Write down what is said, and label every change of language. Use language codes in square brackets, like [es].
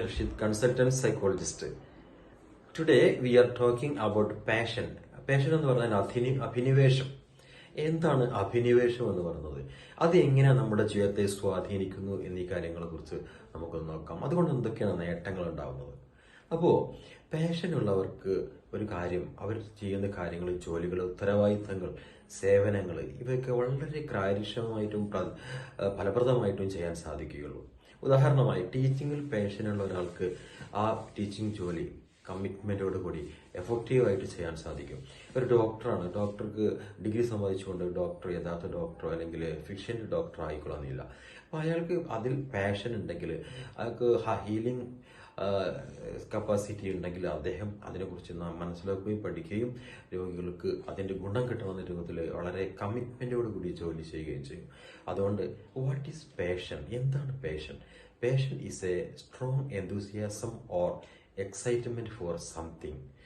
[en] Rashid, consultant psychologist. Today we are talking about passion. [ml] Passion എന്ന് പറഞ്ഞാൽ അഭിനിവേശം. എന്താണ് അഭിനിവേശം എന്ന് പറയുന്നത്? അത് എങ്ങനെയാണ് നമ്മുടെ ജീവിതത്തെ സ്വാധീനിക്കുന്നു എന്നീ കാര്യങ്ങളെ കുറിച്ച് നമുക്കൊന്ന് നോക്കാം. അതുകൊണ്ട് എന്തൊക്കെയാണ് നേട്ടങ്ങൾ ഉണ്ടാകുന്നത്? അപ്പോൾ പാഷൻ ഉള്ളവർക്ക് ഒരു കാര്യം, അവർ ചെയ്യുന്ന കാര്യങ്ങൾ, ജോലികൾ, ഉത്തരവാദിത്തങ്ങൾ, സേവനങ്ങൾ ഇവയൊക്കെ വളരെ കാര്യക്ഷമമായിട്ടും ഫലപ്രദമായിട്ടും ചെയ്യാൻ സാധിക്കുകയുള്ളൂ. ഉദാഹരണമായി ടീച്ചിങ്ങിൽ പാഷനുള്ള ഒരാൾക്ക് ആ ടീച്ചിങ് ജോലി കമ്മിറ്റ്മെന്റോട് കൂടി എഫക്റ്റീവായിട്ട് ചെയ്യാൻ സാധിക്കും. ഒരു ഡോക്ടറാണ്, ഡോക്ടർക്ക് ഡിഗ്രി സമ്പാദിച്ചുകൊണ്ട് ഡോക്ടർ യഥാർത്ഥ ഡോക്ടറോ അല്ലെങ്കിൽ ഫിക്ഷൻ ഡോക്ടറോ ആയിക്കൊള്ളുന്നില്ല. അപ്പോൾ അയാൾക്ക് അതിൽ പാഷൻ ഉണ്ടെങ്കിൽ, അയാൾക്ക് ഹീലിംഗ് കപ്പാസിറ്റി ഉണ്ടെങ്കിൽ അദ്ദേഹം അതിനെക്കുറിച്ച് മനസ്സിലാക്കുകയും പഠിക്കുകയും രോഗികൾക്ക് അതിന്റെ ഗുണം കിട്ടണമെന്ന രൂപത്തിൽ വളരെ കമ്മിറ്റ്മെന്റോട് കൂടി ജോലി ചെയ്യുകയും ചെയ്യും. അതുകൊണ്ട് [en] What is passion? [ml] എന്താണ് passion? [en] Passion is a strong enthusiasm or excitement for something.